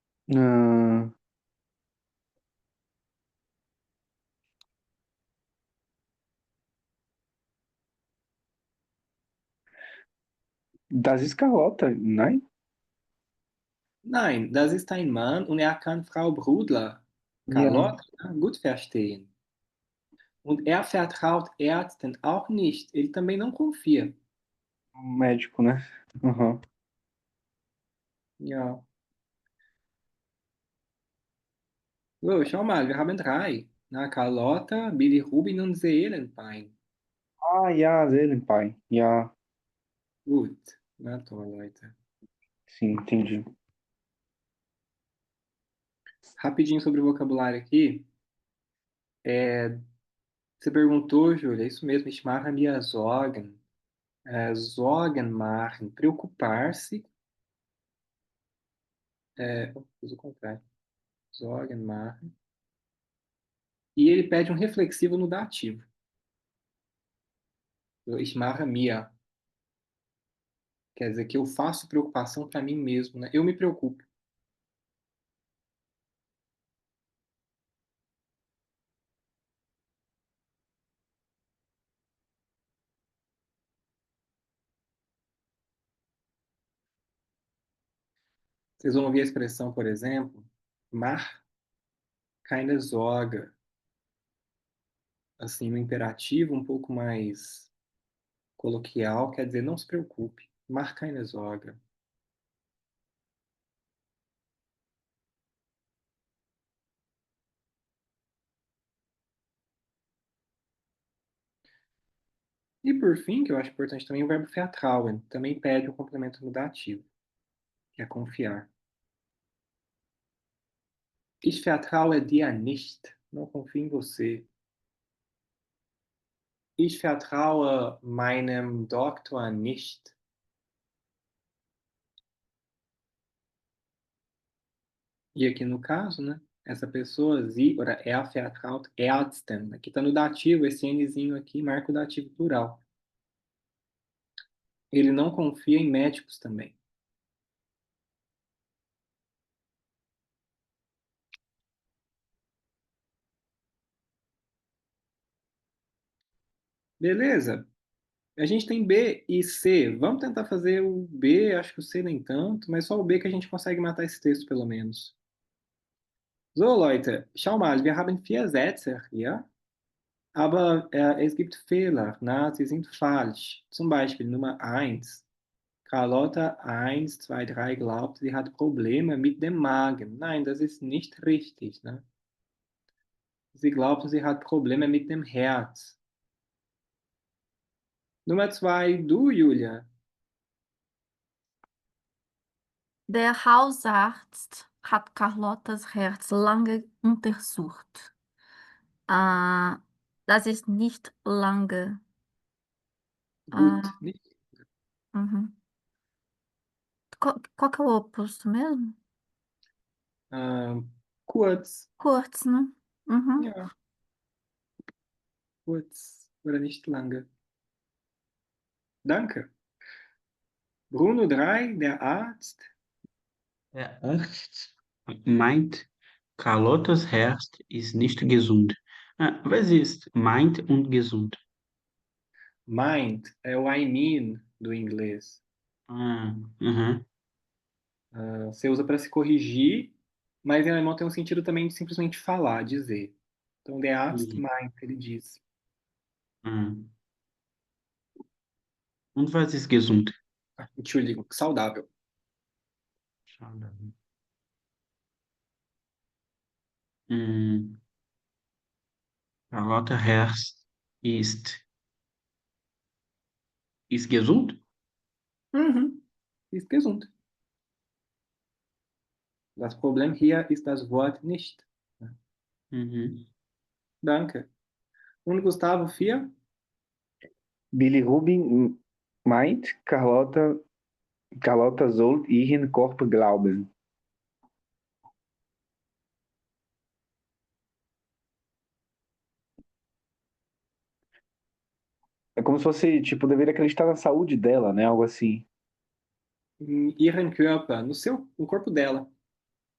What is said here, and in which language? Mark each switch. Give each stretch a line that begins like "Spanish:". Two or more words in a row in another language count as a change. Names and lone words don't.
German: Ah, das ist Carlota, nein? Nein, das ist ein Mann und er kann Frau Brudler, Ja, Carlotta, gut verstehen. Und er vertraut Ärzten auch nicht.
Portuguese: Ele também não confia. um médico, né? Aham.
German: Ja. So, schau mal, wir haben drei. Na, Carlotta, Billy Rubin und Seelenpein. Ah, ja, Seelenpai. Ja, Gut. Na toll, Leute.
Portuguese: sim, entendi. Rapidinho sobre o vocabulário aqui. Você perguntou, Júlia, é isso mesmo,
German: ich mache mir Sorgen. Sorgen machen,
Portuguese: preocupar-se. Fiz o contrário.
German: Sorgen machen.
Portuguese: E ele pede um reflexivo no dativo.
German: Ich mache mir.
Portuguese: Quer dizer que eu faço preocupação para mim mesmo, né? Eu me preocupo. Vocês vão ouvir a expressão, por exemplo,
German: mach keine Sorge.
Portuguese: Assim, no imperativo um pouco mais coloquial, quer dizer, não se preocupe.
German: Mach keine Sorge.
Portuguese: E por fim, que eu acho importante também, o verbo vertrauen. Também pede o complemento no dativo, que é confiar.
German: Ich vertraue dir nicht.
Portuguese: Não confio em você.
German: Ich vertraue meinem Doktor nicht.
Portuguese: E aqui no caso, né? Essa pessoa,
German: sie oder er vertraut Ärzten.
Portuguese: Aqui está no dativo, esse Nzinho aqui marca o dativo plural. Ele não confia em médicos também. Beleza? A gente tem B e C. Vamos tentar fazer o B, acho que o C nem tanto, mas só o B que a gente consegue matar esse texto, pelo menos.
German: So, Leute, schau mal, wir haben vier Sätze hier, aber es gibt Fehler, na, sie sind falsch. Zum Beispiel Nummer eins. Carlotta 1, 2, 3 glaubt, sie hat Probleme mit dem Magen. Nein, das ist nicht richtig. Ne? Sie glaubt, sie hat Probleme mit dem Herz. Nummer 2, du, Julia. Der Hausarzt hat Carlottas Herz lange untersucht. Das ist nicht lange. Gut, Ah, nicht? uhum.
Portuguese: Qual que é o oposto mesmo?
German: Kurz. Kurz,
Portuguese: né? Uhum.
German: Ja, kurz oder nicht lange. Danke. Bruno 3, der Arzt. Der Arzt meint, Carlottas Herz ist nicht gesund. Was ist meint und gesund?
Portuguese: Mind é o
English: I mean
Portuguese: do inglês. Uhum. Você usa para se corrigir, mas em alemão tem um sentido também de simplesmente falar, dizer. Então,
German: der Arzt meint,
Portuguese: ele diz. Uhum.
German: Und was ist gesund? Entschuldigung,
Portuguese: saudável. Hum,
German: Carlotta Herz ist gesund? Mhm. Ist gesund. Das Problem hier ist das Wort nicht. Mhm. Danke. Und Gustavo 4? Billy Rubin meint, Carlotta soll ihren Korb glauben.
Portuguese: É como se fosse, tipo, deveria acreditar na saúde dela, né? Algo assim.
German: Ihren Körper,
Portuguese: no corpo dela.